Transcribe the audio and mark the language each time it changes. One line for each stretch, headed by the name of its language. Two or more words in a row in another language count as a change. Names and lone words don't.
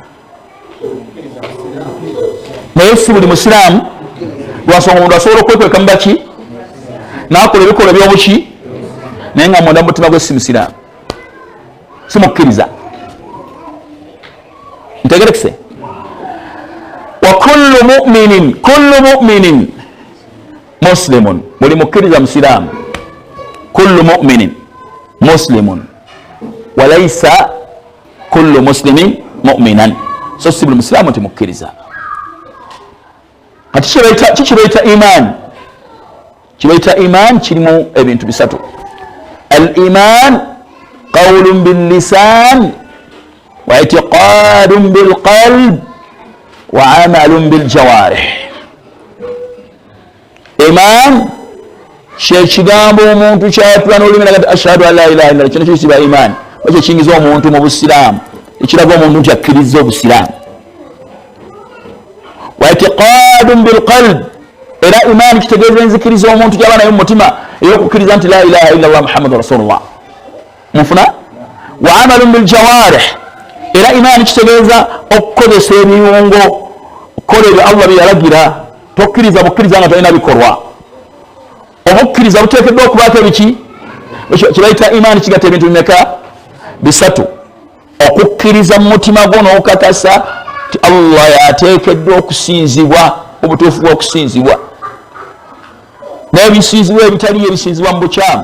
Ganda: naye si buli musiraamu lwansonga omuntu asobola okwekweka mu baki n'akola ebikolwa by'obuki naye nga munda mu mutima gwe si musiraamu si mukkiriza ntegerekese
Arabic: وكل مؤمن مسلم
Ganda: buli mukkiriza musiraamu
Arabic: كل مؤمن مسلم وليس كل مسلم مؤمنا
Ganda: so si buli musiraamu nti mukkiriza kati kikibaita imaani kibaita imaani kirimu ebintu bisatu
Arabic: الإيمان قول باللسان واعتقاد بالقلب وعمل بالجوارح. إيمان شيء
Ganda: kigambo omuntu kyatula n'olulimi nagati
Arabic: أشهد أن لا إله إلا الله,
Ganda: kino kiyitibwa iman. Ekyo kingiza omuntu mu busiraamu, ekiraga omuntu nti akkiriza obusiraamu.
Arabic: واعتقاد بالقلب,
Ganda: era iman kitegeeza enzikiriza omuntu gy'aba nayo mu mutima ey'okukkiriza nti
Arabic: لا إله إلا الله محمد رسول الله. Mufuna? وعمل بالجوارح,
Ganda: era iman kitegeeza okukozesa ebiyungo, okukola ebyo Allah bye yalagira. Tokkiriza bukkiriza nga tolina bikolwa. Obukkiriza buteekeddwa okubaako ebiki kibayita imaani kigatta ebintu bimeka? Bisatu. Okukkiriza mu mutima gwo n'okukakasa ti Allah yateekeddwa okusinzibwa, obutuufu bw'okusinzibwa, n'ebisinzibwa ebitaliyo ebisinzibwa mu bukyamu.